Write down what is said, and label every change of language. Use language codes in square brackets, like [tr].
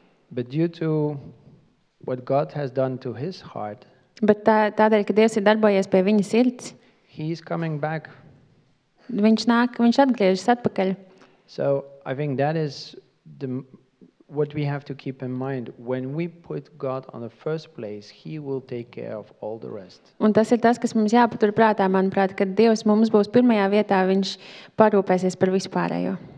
[en] But due to what God has done to his heart, [lv] Bet tādēļ, ka Dievs ir darbojies pie viņa sirds, [en] he's coming back. [lv] viņš atgriežas atpakaļ. [en] So I think that is what we have to keep in mind. When we put God on the first place, he will take care of all the rest. [lv] Un tas ir tas, kas mums jāpatur prātā, manuprāt, kad Dievs mums būs pirmajā vietā, viņš parūpēsies par vispārējo.